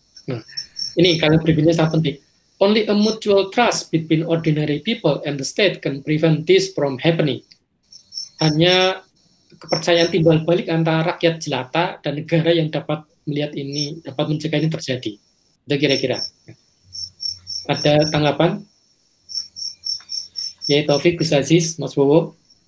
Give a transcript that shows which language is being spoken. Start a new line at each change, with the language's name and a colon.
Indonesian: Nah, ini kalimat berikutnya sangat penting.
English: Only a mutual trust between ordinary people and the state can prevent this from happening.
Indonesian: Hanya kepercayaan timbal balik antara rakyat jelata dan negara yang dapat melihat ini, dapat mencegah ini terjadi. Itu kira-kira. Ada tanggapan? Ya, Taufik, Gus Aziz, Mas Bowo.